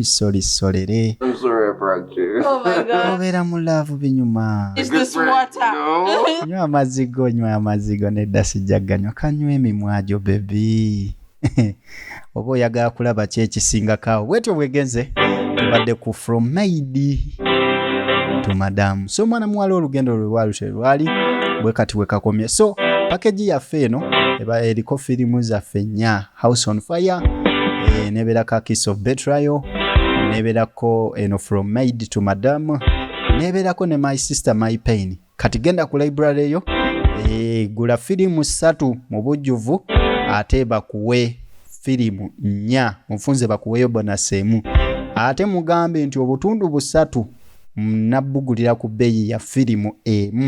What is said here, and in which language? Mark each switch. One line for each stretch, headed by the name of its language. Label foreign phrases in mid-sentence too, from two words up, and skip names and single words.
English: I'm sorry I brought you. Oh my God.
Ganda: Obeera mu laavu binyuma.
English: Is this water? No.
Ganda: Nywa amazigo nedda sijja ganywa. Kanywa emimwajo bebi. Oba oyagala kulaba ki ekisingako bwetyo bwegenze tubadde ku from maid to madam. So mwana muwala olugendo lwali bwe kati wekakomye. So package yaffe eno eba eriko firimu zaffe nnya, House on Fire, nebeerako Kiss of Betrayal, nebeerako eno From Maid to Madam, nebeerako ne My Sister My Pain. Kati genda ku library eyo gula firimu 3 mu bujjuvu ate bakuwe firimu 4 mufunze bakuweyo bonus emu ate mugambe nti obutundu 3 nabbugulira ku bbeeyi ya firimu emu.